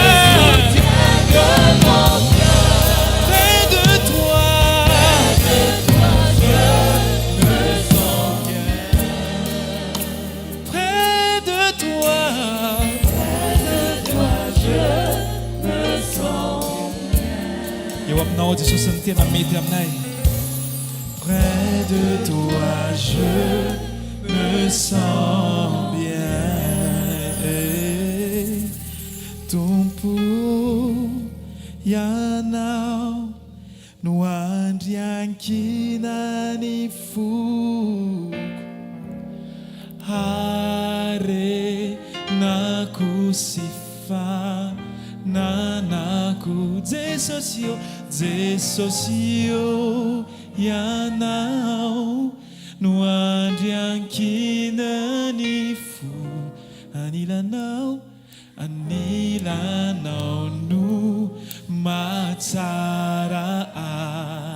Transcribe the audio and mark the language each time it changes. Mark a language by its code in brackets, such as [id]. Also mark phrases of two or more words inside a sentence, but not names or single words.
[fr] de mon cœur. Près de toi, je me sens bien. près de toi, je me sens [mg] eo aminao Jesosy ny tena mety aminay. [fr] près de toi, je me sens bien. [mg] Tompo ianao no andriankina-ny foko arenako sy fananako Jesosy io ianao no andriankina-ny fo anilanao no matsara ay.